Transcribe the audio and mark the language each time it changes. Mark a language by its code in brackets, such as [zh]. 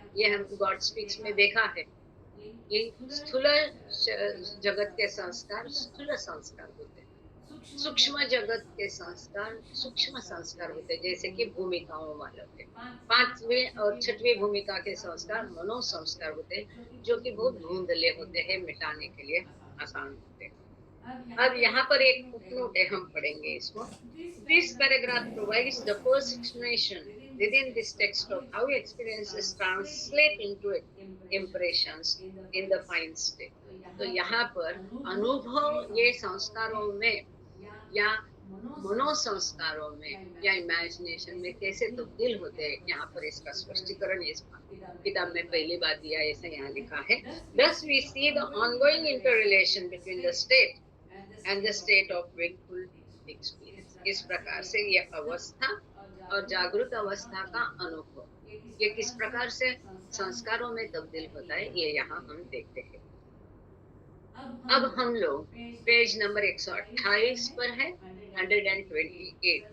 [hi] ये हम God speech में देखा है, ये स्थूल जगत के संस्कार स्थूल संस्कार होते हैं, सूक्ष्म जगत के संस्कार सूक्ष्म संस्कार होते हैं, जैसे कि भूमिकाओं वाले होते हैं। 5वीं और 6वीं भूमिका के संस्कार मनो संस्कार होते हैं, जो कि बहुत धुंधले होते हैं, मिटाने के लिए आसान होते हैं। अब यहाँ पर एक फुटनोट है, हम पढ़ेंगे इसको। [en] This paragraph provides the first explanation within this text of how experiences translate into impressions in the fine state. [hi] तो यहाँ पर अनुभव ये संस्कारों में या मनो संस्कारों में या इमेजिनेशन में कैसे तब्दील होते हैं, यहाँ पर इसका स्पष्टीकरण इस किताब में पहली बार दिया, ऐसा यहाँ लिखा है। [en] Thus we see the ongoing interrelation between the state and the state of wakeful experience. [hi] इस प्रकार से ये अवस्था और जागृत अवस्था का अनुभव ये किस प्रकार से संस्कारों में तब्दील होता है, ये यहाँ हम देखते हैं। अब हम लोग पेज नंबर 128 पर है, 128।